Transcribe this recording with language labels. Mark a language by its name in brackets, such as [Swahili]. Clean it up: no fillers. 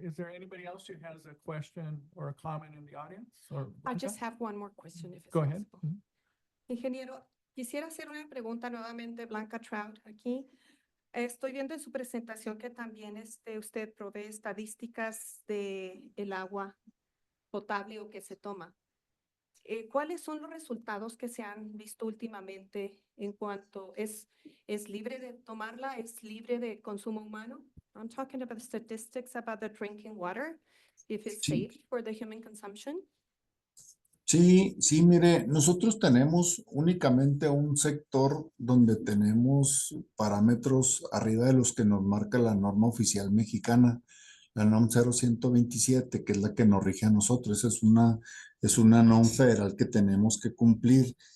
[English] Is there anybody else who has a question or a comment in the audience? Or I Blanca? just have one more question if it's Go ahead. possible. [Spanish] Ingeniero, quisiera hacer una pregunta nuevamente, Blanca Trout, aquí. Estoy viendo en su presentación que también usted provee estadísticas de el agua potable o que se toma. ¿Cuáles son los resultados que se han visto últimamente en cuanto es libre de tomarla, es libre de consumo humano? [English] I'm talking about the statistics about the drinking water, if it's [Spanish] Sí. [English] safe for the human consumption. [Spanish] Sí, sí, mire, nosotros tenemos únicamente un sector donde tenemos parámetros arriba de los que nos marca la norma oficial mexicana, la NOM 0127, que es la que nos rige a nosotros. Esa es una NOM federal que tenemos que cumplir.